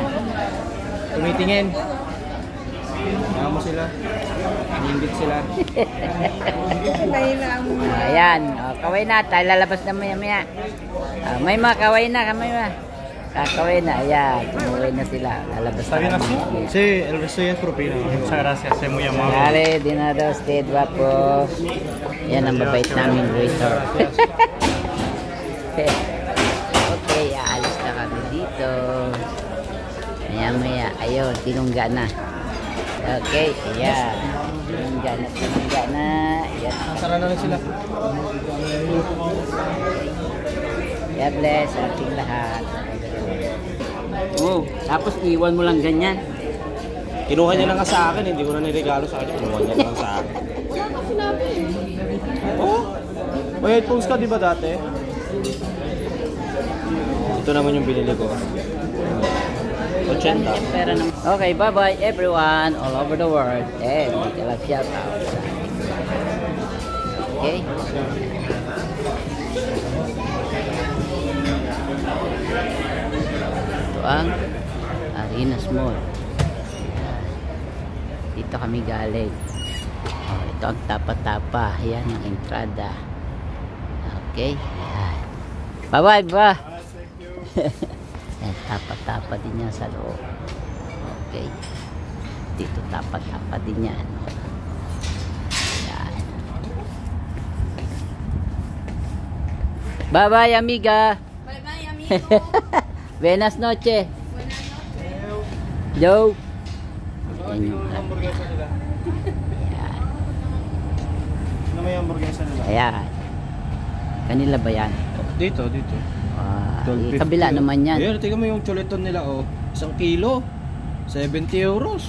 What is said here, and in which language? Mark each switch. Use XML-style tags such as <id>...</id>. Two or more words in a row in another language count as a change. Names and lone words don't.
<tl>Tumitingin. Kaya mo sila. Ningit sila. Mahina ang Ayan, kaway na. Tayo lalabas na maya. May mga kaway na. Kakaway na. Ayan, tumuwi na sila. Lalabas na.</tl> <es>Sí, el resto ya es propina. Muchas gracias, es muy amable. Dale, dinado, stay guapo.</es> <tl>Yan ang mabait namin waiter. Okay, aalis na kami dito. Maya. Ayun, tinungga na. Okay, ayan. Tinungga na. Ayan. Nasara na rin sila.</tl> <en>God bless</en> <tl>ating lahat. Oh, tapos iwan mo lang ganyan. Kinuha niya na nga sa akin, hindi ko na niregalo sa akin. Kinuha niya lang sa akin. Oh, may headphones ka di ba dati? Ito naman yung binili ko. 80.</tl> <en>Okay, bye-bye everyone all over the world.</en> <tl>And dito lang</tl> <en>shout out.</en> <tl>Okay? Ito ang Arenas Mall. Dito kami galing. Oh, ito ang tapa-tapa. Yan ang entrada. Okay? Yan. Bye-bye, ba? Yan, tapa-tapa din yan sa loob. Okay? Dito tapa-tapa din yan.</tl> <en>Yan. Bye-bye, amiga. Bye-bye, amigo.</en> <es>Buenas noche. Joe.</es> <tl>Yan yung Hamburguesa nila. Ayan. Ano may hamburguesa nila? Ayan. Kanila ba yan? Dito. Kabila naman yan. Ayan, tingnan mo yung chuleton nila, oh. 1 kilo. 70 euros.</tl>